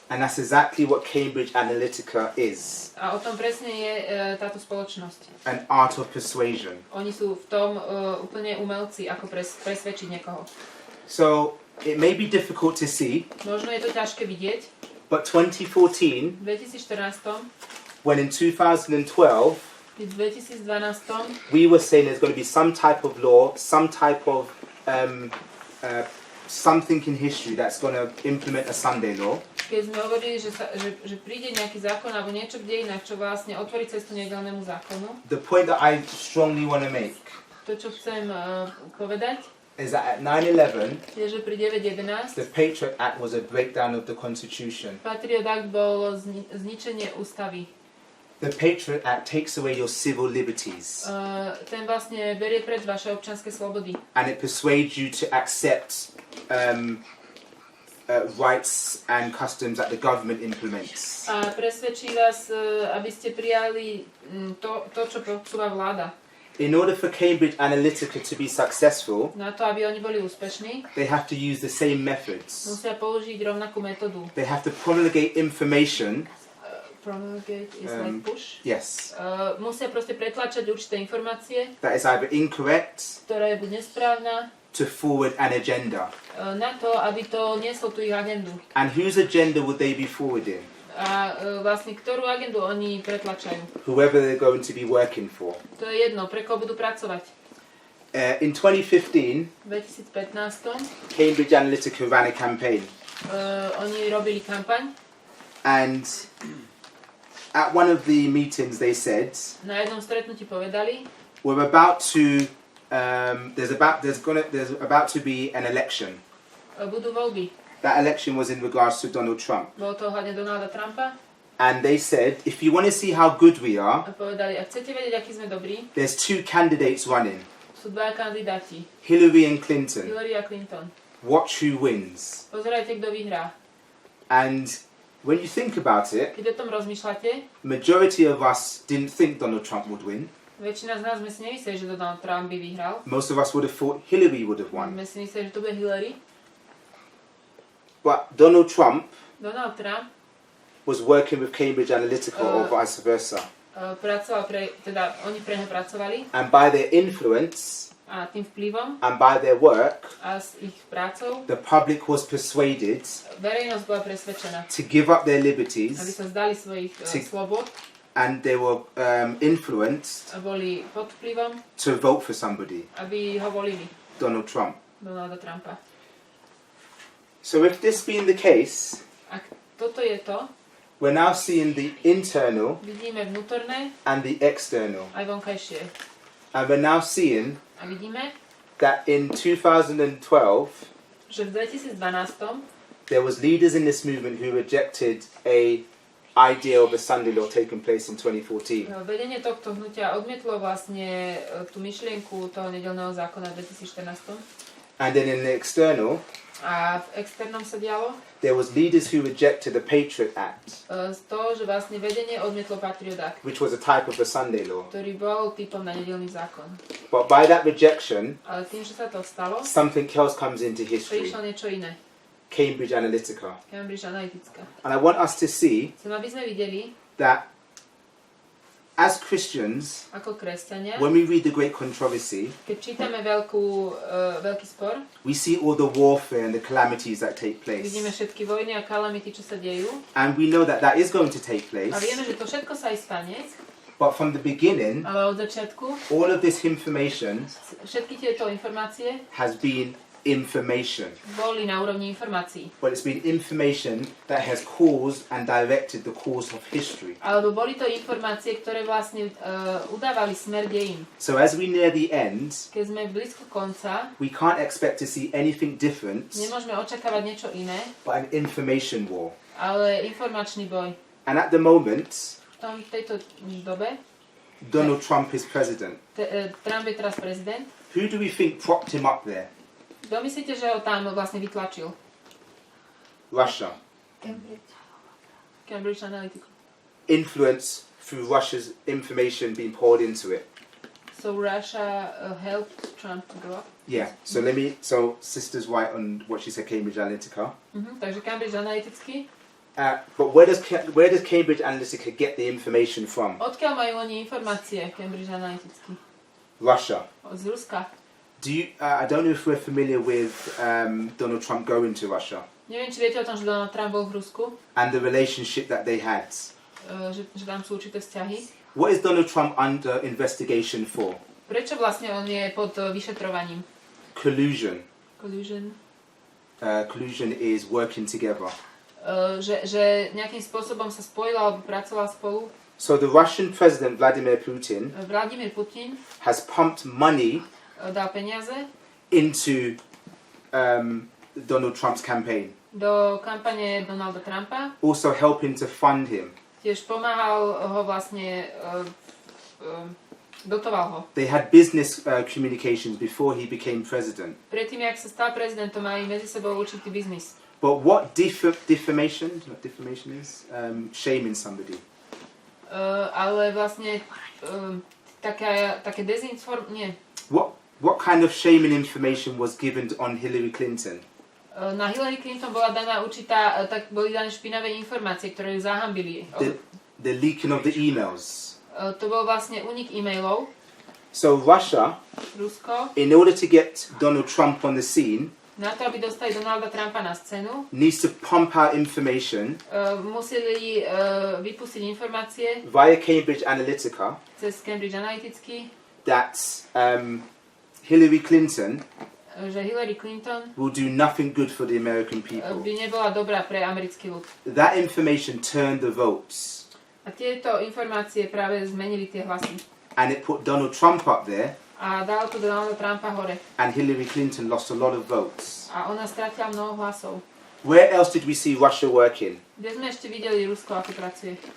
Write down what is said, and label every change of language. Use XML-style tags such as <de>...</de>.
<en>And that's exactly what Cambridge Analytica is.</en> <sk>A o tom presne je táto spoločnosť.</sk> <en>An art of persuasion.</en> <sk>Oni sú v tom úplne umelci, ako presvedčiť niekoho.</sk> <en>So it may be difficult to see,</en> <sk>Možno je to ťažké vidieť.</sk> <en>but 2014,</en> <sk>V 2014,</sk> <en>when in 2012,</en> <sk>v 2012</sk> <en>we were saying there's going to be some type of law, some type of something in history that's going to implement a Sunday law.</en> <sk>keď sme hovorili, že príde nejaký zákon alebo niečo v dejinách, čo vlastne otvorí cestu nedeľnému zákonu,</sk> <en>The point that I strongly want to make</en> <sk>to, čo chcem povedať,</sk> <en>is that at 9/11,</en> <sk>je, že pri 9.11</sk> <en>the Patriot Act was a breakdown of the Constitution.</en> <sk>Patriot Act bol zničenie ústavy.</sk> <en>The Patriot Act takes away your civil liberties,</en> <sk>Ten vlastne berie preč vaše občianske slobody.</sk> <en>and it persuades you to accept rights and customs that the government implements.</en> <sk>A presvedčí vás, aby ste prijali to, čo posúva vláda.</sk> <en>In order for Cambridge Analytica to be successful,</en> <sk>Na to, aby oni boli úspešní,</sk> <en>they have to use the same methods.</en> <sk>musia použiť rovnakú metódu.</sk> <en>They have to promulgate information. Promulgate is like push. Yes,</en> <sk>Musia proste pretlačať určité informácie,</sk> <en>that is either incorrect</en> <sk>ktorá je buď nesprávna,</sk> <en>to forward an agenda.</en> <sk>na to, aby to nieslo tú ich agendu.</sk> <en>And whose agenda would they be forwarding?</en> <sk>A vlastne ktorú agendu oni pretlačajú.</sk> <en>Whoever they're going to be working for.</en> <sk>To je jedno, pre koho budú pracovať.</sk> <en>In 2015,</en> <sk>V 2015</sk> <en>Cambridge Analytica ran a campaign,</en> <sk>oni robili kampaň.</sk> <en>and at one of the meetings they said,</en> <sk>Na jednom stretnutí povedali,</sk> <en>we're about to there's about to be an election.</en> <sk>budú voľby.</sk> <en>That election was in regards to Donald Trump.</en> <sk>Bolo to ohľadne Donalda Trumpa.</sk> <en>And they said, if you want to see how good we are,</en> <sk>A povedali, ak chcete vedieť, aký sme dobrí,</sk> <en>there's two candidates running,</en> <sk>sú dva kandidáti.</sk> <en>Hillary and Clinton.</en> <sk>Hillary a Clinton.</sk> <en>Watch who wins.</en> <sk>Pozerajte, kto vyhrá.</sk> <en>And when you think about it,</en> <sk>Keď o tom rozmýšľate,</sk> <en>majority of us didn't think Donald Trump would win.</en> <sk>väčšina z nás sme si nemysleli, že Donald Trump by vyhral.</sk> <en>Most of us would have thought Hillary would have won.</en> <sk>My si mysleli, že to bude Hillary.</sk> <en>But Donald Trump</en> <sk>Donald Trump</sk> <en>was working with Cambridge Analytica or vice versa.</en> <sk>pracoval teda oni pre neho pracovali</sk> <en>And by their influence</en> <sk>a tým vplyvom</sk> <en>and by their work,</en> <sk>a s ich prácou</sk> <en>the public was persuaded</en> <sk>verejnosť bola presvedčená,</sk> <en>to give up their</en> <sk>aby</sk> <en>liberties,</en> <sk>sa zdali svojich slobod</sk> <en>and they were influenced</en> <sk>a boli pod vplyvom,</sk> <en>to vote for somebody,</en> <sk>aby ho volili,</sk> <en>Donald Trump.</en> <sk>Donalda Trumpa.</sk> <en>So if this being the case,</en> <sk>Ak toto je to,</sk> <en>we're now seeing the internal</en> <sk>vidíme vnútorné</sk> <en>and the external.</en> <sk>aj vonkajšie.</sk> <en>And we're now seeing</en> <sk>A vidíme,</sk> <en>that in 2012,</en> <sk>že v 2012</sk> <en>there was leaders in this movement who rejected a idea of a Sunday law taking place in 2014.</en> <sk>vedenie tohto hnutia odmietlo vlastne tú myšlienku toho nedeľného zákona v 2014.</sk> <en>And then in the external,</en> <sk>A v externom sa dialo</sk> <en>there was leaders who rejected the Patriot Act,</en> <sk>z toho, že vlastne vedenie odmietlo Patriot Act,</sk> <en>which was a type of a Sunday law.</en> <sk>ktorý bol typom na nedeľný zákon.</sk> <en>But by that rejection,</en> <sk>Ale tým, že sa to stalo,</sk> <en>something else comes into history.</en> <sk>prišlo niečo iné.</sk> <en>Cambridge Analytica.</en> <sk>Cambridge Analytica.</sk> <en>And I want us to see</en> <sk>Chcem, aby sme videli,</sk> <en>that as Christians,</en> <sk>ako kresťania,</sk> <en>when we read the Great Controversy,</en> <sk>keď čítame veľký spor,</sk> <en>we see all the warfare and the calamities that take place.</en> <sk>vidíme všetky vojny a kalamity, čo sa dejú.</sk> <en>And we know that that is going to take place.</en> <sk>A vieme, že to všetko sa aj stane,</sk> <en>But from the beginning,</en> <sk>ale od začiatku</sk> <en>all of this information</en> <sk>všetky tieto informácie</sk> <en>has been information.</en> <sk>boli na úrovni informácií.</sk> <en>But it's been information that has caused and directed the course of history.</en> <sk>Alebo boli to informácie, ktoré vlastne udávali smer dejín.</sk> <en>So as we near the end,</en> <sk>Keď sme blízko konca,</sk> <en>we can't expect to see anything different</en> <sk>nemôžeme očakávať niečo iné,</sk> <en>but an information war.</en> <sk>ale informačný boj.</sk> <en>And at the moment,</en> <sk>V tejto dobe</sk> <en>Donald Trump is president.</en> <sk>Trump je teraz prezident.</sk> <en>Who do we think propped him up there?</en> <sk>Kto myslíte, že ho tam vlastne vytlačil?</sk> <en>Russia. Cambridge Analytica. Influence through Russia's information being poured into it. So Russia helped Trump to go up? Yeah. So Sister's right on what she said, Cambridge Analytica.</en> <sk>Takže Cambridge Analytický.</sk> <en>But where does Cambridge Analytica get the information from?</en> <sk>Odkiaľ majú oni informácie, Cambridge Analytický?</sk> <en>Russia.</en> <sk>Z Ruska.</sk> <en>I don't know if we're familiar with Donald Trump going to Russia</en> <sk>Neviem, či viete o tom, že Donald Trump bol v Rusku,</sk> <en>and the relationship that they had.</en> <sk>že tam sú určité vzťahy.</sk> <en>What is Donald Trump under investigation for?</en> <sk>Prečo vlastne on je pod vyšetrovaním?</sk> <en>Collusion. Collusion. Collusion is working together.</en> <sk>Že nejakým spôsobom sa spojil alebo pracoval spolu.</sk> <en>So the Russian president Vladimir Putin</en> <sk>Vladimír Putin</sk> <en>has pumped money</en> <sk>dal peniaze</sk> <en>into Donald Trump's campaign,</en> <sk>do kampane Donalda Trumpa.</sk> <en>also helping to fund him.</en> <sk>Tiež pomáhal ho vlastne, dotoval ho.</sk> <en>They had business communications before he became president.</en> <sk>Predtým, jak sa stal prezidentom, mali medzi sebou určitý biznis.</sk> <en>But what defamation is? Shaming somebody.</en> <sk>Ale vlastne také dezinformácie.</sk> <en>What kind of shaming information was given on Hillary Clinton?</en> <sk>Na Hillary Clinton bola daná boli dané špinavé informácie, ktoré ju zahambili.</sk> <en>The leaking of the emails.</en> <sk>To bol vlastne únik e-mailov.</sk> <en>So Russia,</en> <sk>Rusko,</sk> <en>in order to get Donald Trump on the scene,</en> <sk>na to, aby dostali Donalda Trumpa na scénu,</sk> <en>needs to pump out information</en> <sk>museli vypustiť informácie</sk> <en>via Cambridge Analytica</en> <sk>cez Cambridge Analytický,</sk> <en>that Hillary Clinton</en> <sk>že Hillary Clinton</sk> <en>will do nothing good for the American people.</en> <sk>by nebola dobrá pre americký ľud.</sk> <en>That information turned the votes.</en> <sk>A tieto informácie práve zmenili tie hlasy.</sk> <en>And it put Donald Trump up there,</en> <sk>A dalo to Donalda Trumpa hore.</sk> <en>and Hillary Clinton lost a lot of votes.</en> <sk>A ona stratila mnoho hlasov.</sk> <en>Where else did we see Russia working?</en> <sk>Kde sme ešte videli Rusko, ako pracuje?</sk>